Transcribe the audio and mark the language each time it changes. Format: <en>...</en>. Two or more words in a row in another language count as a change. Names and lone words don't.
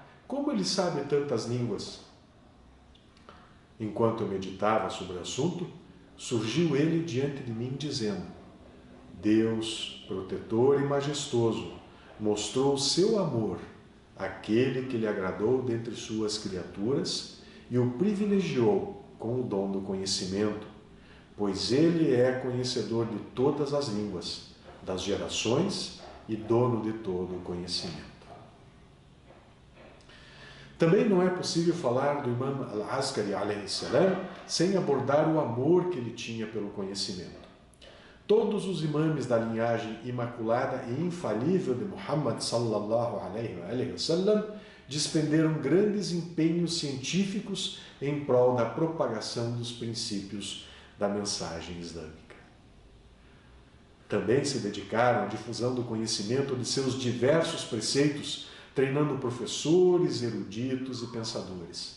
<pt>Como ele sabe tantas línguas? Enquanto eu meditava sobre o assunto, surgiu ele diante de mim dizendo: Deus, protetor e majestoso, mostrou seu amor àquele que lhe agradou dentre suas criaturas e o privilegiou com o dom do conhecimento, pois ele é conhecedor de todas as línguas, das gerações e dono de todo o conhecimento. Também não é possível falar do imã Al-Askari</pt> <ar>عليه السلام</ar> <pt>sem abordar o amor que ele tinha pelo conhecimento. Todos os imãs da linhagem imaculada e infalível de Muhammad</pt> <ar>صلى الله عليه وسلم</ar> <pt>despenderam grandes empenhos científicos em prol da propagação dos princípios da mensagem islâmica. Também se dedicaram à difusão do conhecimento de seus diversos preceitos, treinando professores, eruditos e pensadores.</pt>